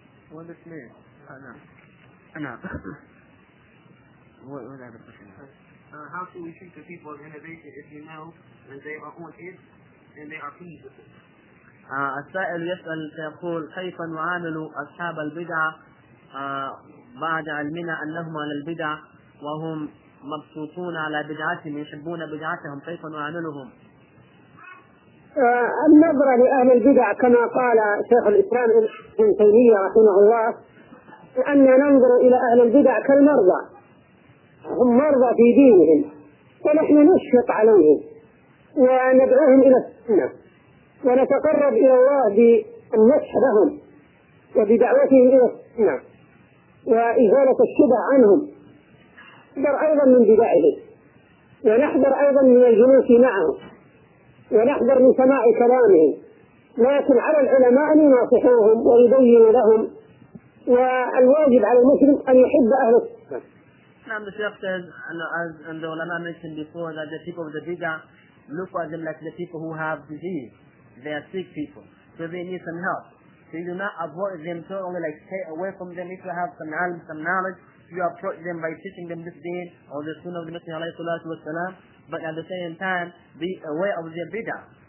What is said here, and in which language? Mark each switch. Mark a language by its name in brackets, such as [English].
[English] What is this name? Anna. What are the questions? How should we treat the people of innovation if you know that they are on it and they are pleased with it? [Arabic] السائل يسأل سيقول كيف نعامل أصحاب البدع بعد علمنا أنهم على البدع وهم مبسوطون على بدعتهم يحبون بدعتهم، كيف نعاملهم؟ النظرة لأهل البدع كما قال شيخ الإسلام ابن تيمية رحمه الله أننا ننظر إلى أهل البدع كالمرضى، هم مرضى في دينهم فنحن نشفق عليهم وندعوهم إلى السنة ونتقرب إلى الله بالنصح لهم وبدعوتهم إلى السنة وإزالة الشبه عنهم، بل أيضا من بدعهم. ونحذر أيضا من الجلوس معه ونحذر من سماع كلامه. لكن على العلماء أن يناصحوهم ويبين لهم، والواجب على المسلم أن يحب أهله. [English] Now the Sheikh says, and the ulama mentioned before, that the people of the bidah look at them like the people who have disease. They are sick people, so they need some help. So you do not avoid them totally, like stay away from them. If you have some ilm, some knowledge, you approach them by teaching them this deen or the sunnah of the Messenger alayhi salatu wasalam, but at the same time, be aware of their bidah.